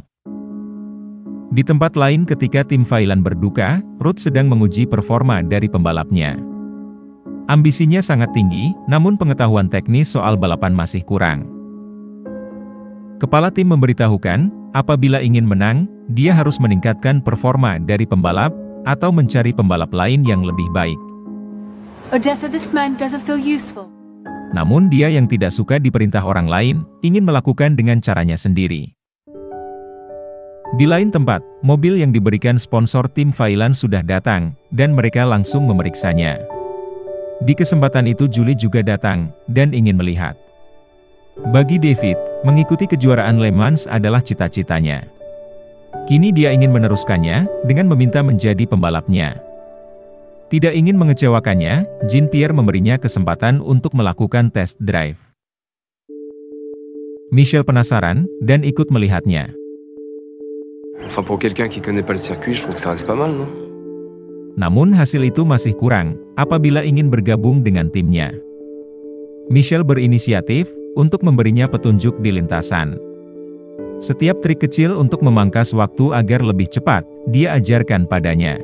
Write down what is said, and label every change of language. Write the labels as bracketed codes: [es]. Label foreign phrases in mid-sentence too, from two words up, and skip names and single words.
[id] Di tempat lain ketika tim Valiant berduka, Ruth sedang menguji performa dari pembalapnya. Ambisinya sangat tinggi, namun pengetahuan teknis soal balapan masih kurang. Kepala tim memberitahukan, apabila ingin menang, dia harus meningkatkan performa dari pembalap, atau mencari pembalap lain yang lebih baik. [en] Odessa, this man doesn't feel useful. [id] Namun dia yang tidak suka diperintah orang lain, ingin melakukan dengan caranya sendiri. Di lain tempat, mobil yang diberikan sponsor tim Valiant sudah datang, dan mereka langsung memeriksanya. Di kesempatan itu Julie juga datang, dan ingin melihat. Bagi David, mengikuti kejuaraan Le Mans adalah cita-citanya. Kini dia ingin meneruskannya, dengan meminta menjadi pembalapnya. Tidak ingin mengecewakannya, Jean-Pierre memberinya kesempatan untuk melakukan [en] test drive. [id] Michelle penasaran, dan ikut melihatnya. [fr] Enfin pour quelqu'un qui connaît pas le circuit, je trouve que ça reste pas mal, non? [id] Namun hasil itu masih kurang, apabila ingin bergabung dengan timnya. Michelle berinisiatif, untuk memberinya petunjuk di lintasan. Setiap trik kecil untuk memangkas waktu agar lebih cepat, dia ajarkan padanya.